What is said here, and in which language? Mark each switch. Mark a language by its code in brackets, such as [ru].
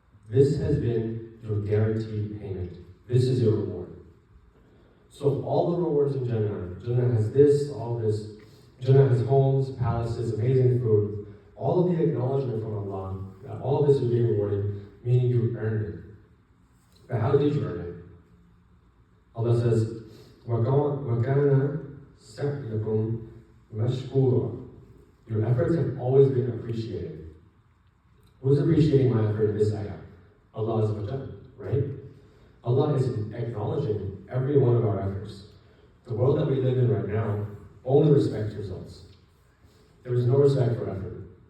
[en] This has been your guaranteed payment. This is your reward. So all the rewards in Jannah, Jannah has this, all this. Jannah has homes, palaces, amazing food. All of the acknowledgement from Allah that all of this is being rewarded, meaning you earned it. But how did you earn it? Allah says, [ar] وَكَانَ سَعْيُكُمْ مَشْكُورًا. [en] Your efforts have always been appreciated. Who's appreciating my effort in this ayah? Allah Azza wa Jalla, right? Allah is acknowledging every one of our efforts. The world that we live in right now only respects results. There is no respect for effort.